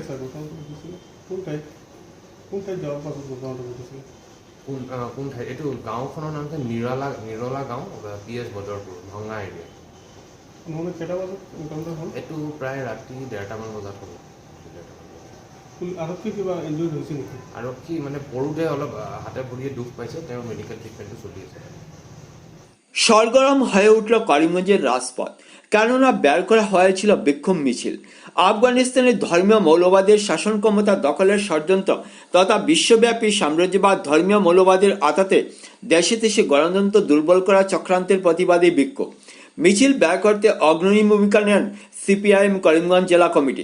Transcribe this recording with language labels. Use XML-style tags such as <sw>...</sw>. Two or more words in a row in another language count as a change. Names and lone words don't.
<as>ঠাইত এইটো গাঁওখনৰ নাম হৈছে নিৰলা গাঁও, PS বদৰপুৰ, ভঙা এৰিয়া। এইটো প্ৰায় ৰাতি 1:30মান বজাত হ'ব। আৰক্ষী মানে পৰোঁতে অলপ হাতে ভৰিয়ে দুখ পাইছে, তেওঁৰ</as> <en>medical treatment</en> <as>চলি আছে।</as> <bn>সরগরম হয়ে উঠল করিমগঞ্জের রাজপথ, কেননা বের করা হয়েছিল বিক্ষোভ মিছিল। আফগানিস্তানের ধর্মীয় মৌলবাদের শাসন ক্ষমতা দখলের ষড়যন্ত্র তথা বিশ্বব্যাপী সাম্রাজ্যবাদ ধর্মীয় মৌলবাদের আঘাতে দেশে দেশে গণতন্ত্র দুর্বল করা চক্রান্তের প্রতিবাদী বিক্ষোভ মিছিল বের করতে অগ্রণী ভূমিকা নেন CPIM করিমগঞ্জ জেলা কমিটি।</bn>